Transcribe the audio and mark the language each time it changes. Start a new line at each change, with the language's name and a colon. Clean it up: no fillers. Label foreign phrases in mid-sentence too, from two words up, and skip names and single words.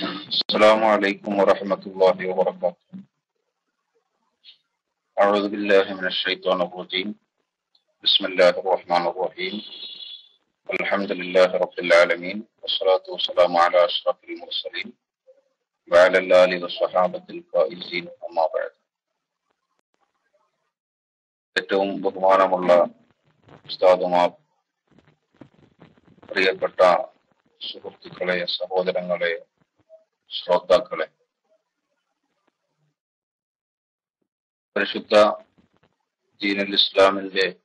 Arabic: السلام عليكم ورحمة الله وبركاته. أعوذ بالله من الشيطان الرجيم. بسم الله الرحمن الرحيم. الحمد لله رب العالمين والصلاة والسلام على أشرف المرسلين وعلى الآل والصحابة الفائزين أما بعد.
Malayalam: ഏറ്റവും ബഹുമാനമുള്ള ഉസ്താദുമാർ, പ്രിയപ്പെട്ട സുഹൃത്തുക്കളെ, സഹോദരങ്ങളെ, ശ്രോതാക്കളെ, പരിശുദ്ധ ദീനുൽ ഇസ്ലാമിന്റെ